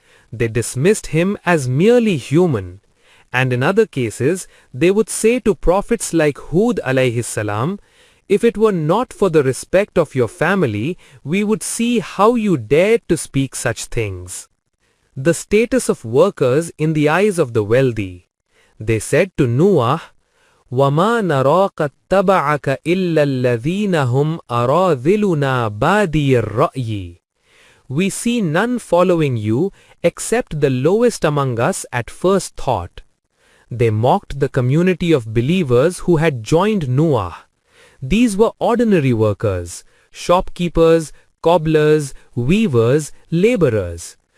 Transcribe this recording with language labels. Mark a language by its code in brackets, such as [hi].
[en] They dismissed him as merely human. And in other cases, they would say to prophets like Hud alayhi salam, If it were not for the respect of your family, we would see how you dared to speak such things. The status of workers in the eyes of the wealthy. They said to Noah, [ar] وَمَا نَرَاكَ اتَّبَعَكَ إِلَّا الَّذِينَ هُمْ أَرَاذِلُنَا بَادِيَ الرَّأْيِ. [en] We see none following you except the lowest among us at first thought. They mocked the community of believers who had joined Noah. These were ordinary workers, shopkeepers, cobblers, weavers, laborers.